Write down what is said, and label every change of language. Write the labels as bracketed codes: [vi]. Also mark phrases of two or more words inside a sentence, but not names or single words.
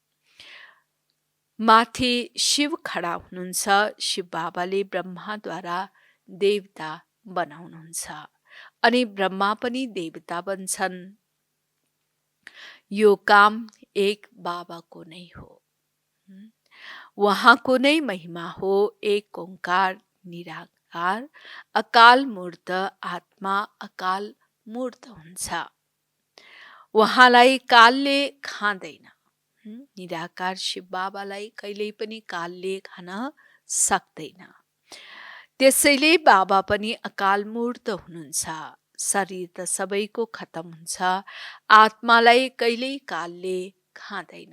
[ne] माथि शिव खडा हुनुहुन्छ। शिव बाबाले ब्रह्माद्वारा देवता बनाउनुहुन्छ, अनि ब्रह्मा पनि देवता बन्छन्। यो काम एक बाबाको नै हो। उहाँको नै महिमा हो। एक ओंकार निराकार अकाल मूर्त आत्मा अकाल मूर्त हुन्छ। उहाँलाई कालले खाँदैन। निराकार शिव बाबालाई कहिल्यै पनि कालले खान सक्दैन। त्यसैले बाबा पनि अकाल मूर्त हुनुहुन्छ। शरीर त सबैको खतम हुन्छ, आत्मालाई कहिल्यै कालले खाँदैन।